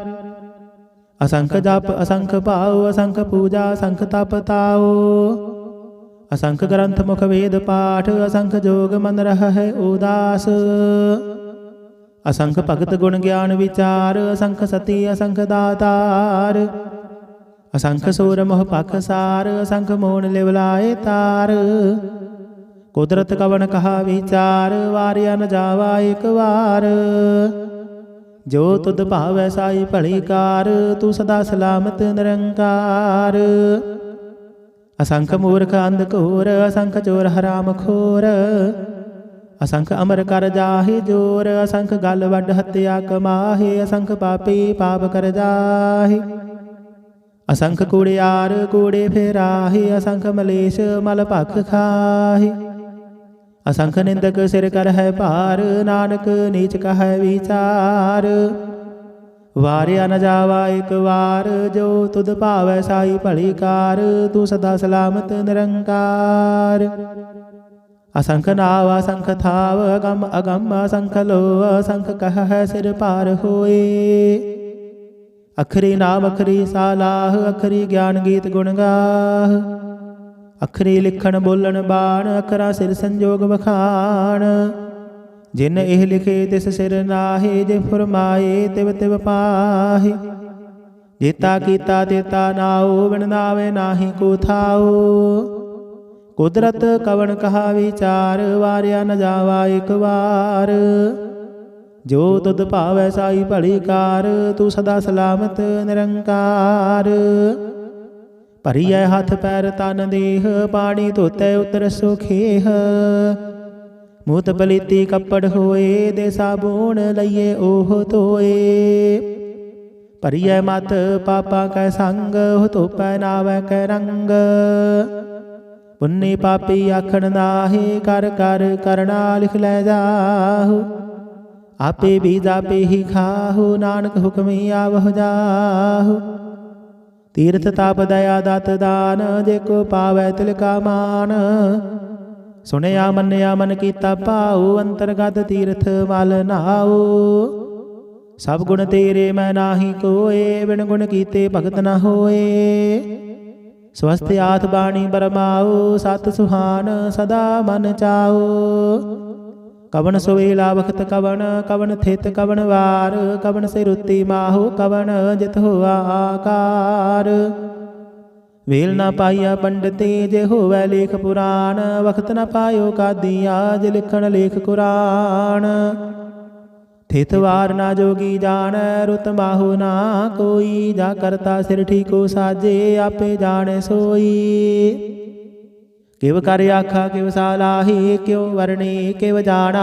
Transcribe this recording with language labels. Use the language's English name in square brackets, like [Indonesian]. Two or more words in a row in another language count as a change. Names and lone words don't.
[Punjabi] ਅਸੰਖ ਜਪ ਅਸੰਖ ਭਾਉ, ਅਸੰਖ ਪੂਜਾ ਅਸੰਖ ਤਪ ਤਾਉ। ਅਸੰਖ ਗ੍ਰੰਥ ਮੁਖ ਵੇਦ ਪਾਠ, ਅਸੰਖ ਜੋਗ ਮਨ ਰਹਿ ਉਦਾਸ। ਅਸੰਖ ਭਗਤ ਗੁਣ ਗਿਆਨ ਵਿਚਾਰ, ਅਸੰਖ ਸਤੀ ਅਸੰਖ ਦਾਤਾਰ। ਅਸੰਖ ਸੂਰ ਮੋਹ ਪਖਸਾਰ ਅਸੰਖ ਮੋਨ ਲਿਵਲਾਏ ਤਾਰ। ਕੁਦਰਤ ਕਵਨ ਕਹਾ ਵਿਚਾਰ ਵਾਰਿਆ ਨ ਜਾਵਾ ਏਕ ਵਾਰ। ਜੋ ਤੁਧ ਭਾਵੈ ਸਾਈ ਭਲੀ ਕਾਰ ਤੂ ਸਦਾ ਸਲਾਮਤ ਨਿਰੰਕਾਰ। ਅਸੰਖ ਮੂਰਖ ਅੰਧਕੋਰ ਅਸੰਖ ਚੋਰ ਹਰਾਮ ਖੋਰ। ਅਸੰਖ ਅਮਰ ਕਰ ਜਾਹੇ ਜੋਰ ਅਸੰਖ ਗਲ ਵਡ ਹੱਤਿਆ ਕਮਾਹੇ। ਅਸੰਖ ਪਾਪੀ ਪਾਪ ਕਰ ਜਾਹੇ ਅਸੰਖ ਕੂੜਿਆਰ ਕੂੜੇ ਫੇਰਾਹੇ। ਅਸੰਖ ਮਲੇਸ਼ ਮਲ ਭਖ ਖਾਹੇ। ਅਸੰਖ ਨਿੰਦਕ ਸਿਰ ਕਰ ਹੈ ਭਾਰ ਨਾਨਕ ਨੀਚ ਕਹ ਵਿਚਾਰ। ਵਾਰਿਆ ਨ ਜਾਵਾ ਏਕ ਵਾਰ ਜੋ ਤੁਧ ਭਾਵੈ ਸਾਈ ਭਲੀ ਕਾਰ। ਤੂ ਸਦਾ ਸਲਾਮਤ ਨਿਰੰਕਾਰ। ਅਸੰਖ ਨਾਵ ਅਸੰਖ ਥਾਵ ਅਗਮ ਅਗਮ ਅਸੰਖ ਲੋ ਅਸੰਖ ਕਹ ਹੈ ਸਿਰ ਪਾਰ ਹੋਏ। ਅਖਰੀ ਨਾਮ ਅਖਰੀ ਸਾਲਾਹ ਅਖਰੀ ਗਿਆਨ ਗੀਤ ਗੁਣ ਗਾਹ। ਅਖਰੀ ਲਿਖਣ ਬੋਲਨ ਬਾਣ ਅਖਰਾ ਸਿਰ ਸੰਜੋਗ ਬਖਾਨ। ਜਿਨ ਏਹ ਲਿਖੇ ਤਿਸ ਸਿਰ ਨਾਹੇ ਜੇ ਫੁਰਮਾਏ ਤਿਵ ਤਿਵ ਪਾਹੇ। ਜੇਤਾ ਕੀਤਾ ਤੇਤਾ ਨਾਓ ਬਿਨ ਨਾਵੇ ਨਾਹਿ ਕੋ ਥਾਓ। ਕੁਦਰਤ ਕਵਨ ਕਹਾ ਵਿਚਾਰ ਵਾਰਿਆ ਨ ਜਾਵਾ ਏਕ ਵਾਰ। ਜੋ ਤੁਧ ਭਾਵੈ ਸਾਈ ਭਲੀ ਕਾਰ ਤੂ ਸਦਾ ਸਲਾਮਤ ਨਿਰੰਕਾਰ। ਭਰੀਐ ਹਥ ਪੈਰ ਤਨ ਦੇਹ ਪਾਨੀ ਧੋਤੈ ਉਤਰ ਸੁਖੇਹ। ਮੂਤ ਪਲੀਤੀ ਕਪੜ ਹੋਏ ਦੇ ਸਾਬੁਨ ਲਈਏ ਓਹ ਧੋਏ। ਭਰੀਐ ਮਤ ਪਾਪਾ ਕੈ ਸੰਗ ਧੋਪੈ ਨਾਵੈ ਕੈ ਰੰਗ। ਪੁੰਨੀ ਪਾਪੀ ਆਖਣ ਨਾਹੇ ਕਰ ਕਰ ਕਰਨਾ ਲਿਖ ਲੈ ਜਾਹੁ। ਆਪੇ ਬੀਜ ਆਪੇ ਹੀ ਖਾਹੁ ਨਾਨਕ ਹੁਕਮੀ ਆਵਹ ਜਾਹੁ। ਤੀਰਥ ਤਾਪ ਦਇਆ ਦਤ ਦਾਨ ਜੇ ਕੋ ਪਾਵੈ ਤਿਲ ਕਾ ਮਾਨ। ਸੁਣਿਆ ਮੰਨਿਆ ਮਨ ਕੀਤਾ ਪਾਊ ਅੰਤਰਗਤ ਤੀਰਥ ਮਲ ਨਾਊ। ਸਬ ਗੁਣ ਤੇਰੇ ਮੈਂ ਨਾਹੀ ਕੋਏ ਬਿਨ ਗੁਣ ਕੀਤੇ ਭਗਤ ਨ ਹੋਏ। ਸਵਸਥ ਆਥ ਬਾਣੀ ਬਰਮਾਓ ਸਤ ਸੁਹਾਨ ਸਦਾ ਮਨ ਚਾਓ। ਕਵਨ ਸੁਵੇਲਾ ਵਖਤ ਕਵਨ ਕਵਨ ਥਿਤ ਕਵਨ ਵਾਰ। ਕਵਨ ਸੇ ਰੁਤਿ ਮਾਹੋ ਕਵਨ ਜਿਤ ਹੁਆ ਆਕਾਰ। ਵੇਲ ਨ ਪਾਇਆ ਪੰਡਿਤੇ ਜੇ ਹੋਵੈ ਲੇਖ ਪੁਰਾਣ। ਵਖਤ ਨ ਪਾਯੋ ਕਾਦਿਆ ਜੇ ਲਿਖਣ ਲੇਖ ਕੁਰਾਨ। ਥਿਤ ਵਾਰ ਨਾ ਜੋਗੀ ਜਾਨ ਰੁਤ ਮਾਹੋ ਨਾ ਕੋਈ। ਜਾ ਕਰਤਾ ਸਿਰ ਠੀਕੋ ਸਾਜੇ ਆਪੇ ਜਾਨੇ ਸੋਈ। ਕਿਵ ਕਰ ਆਖਾ ਕਿਵ ਸਾਲਾਹੀ ਕਿਉਂ ਵਰਣੀ ਕਿਵ ਜਾਨਾ।